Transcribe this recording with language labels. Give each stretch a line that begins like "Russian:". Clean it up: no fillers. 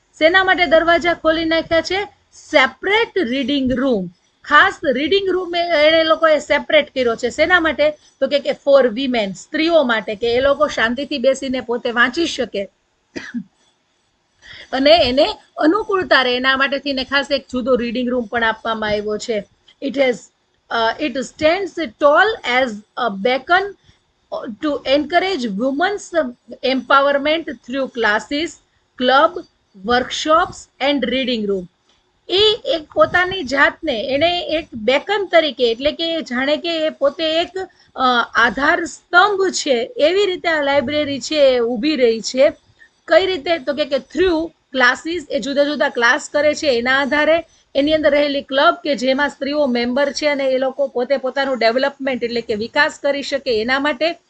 Gujarati: શેના માટે દરવાજા ખોલી નાખ્યા છે? સેપરેટ રીડિંગ રૂમ, ખાસ રીડિંગ રૂમ એને લોકોએ સેપરેટ કર્યો છે. શેના માટે? તો કે
English: for women,
Gujarati: સ્ત્રીઓ માટે, કે એ લોકો શાંતિથી બેસીને પોતે વાંચી શકે અને એને અનુકૂળતા રહે એના માટેથી ખાસ એક જુદો રીડિંગ રૂમ પણ આપવામાં આવ્યો છે.
English: It stands tall as a beacon to encourage women's empowerment through classes, club, workshops and reading room.
Gujarati: એ એક પોતાની જાતને એને એક બેકન તરીકે, એટલે કે જાણે કે એ પોતે એક આધાર સ્તંભ છે એવી રીતે આ લાઇબ્રેરી છે એ ઊભી રહી છે. કઈ રીતે? તો કે
English: through classes,
Gujarati: એ જુદા જુદા ક્લાસ કરે છે એના આધારે, એની અંદર રહેલી ક્લબ કે જેમાં સ્ત્રીઓ મેમ્બર છે અને એ લોકો પોતે પોતાનું ડેવલપમેન્ટ એટલે કે વિકાસ કરી શકે એના માટે.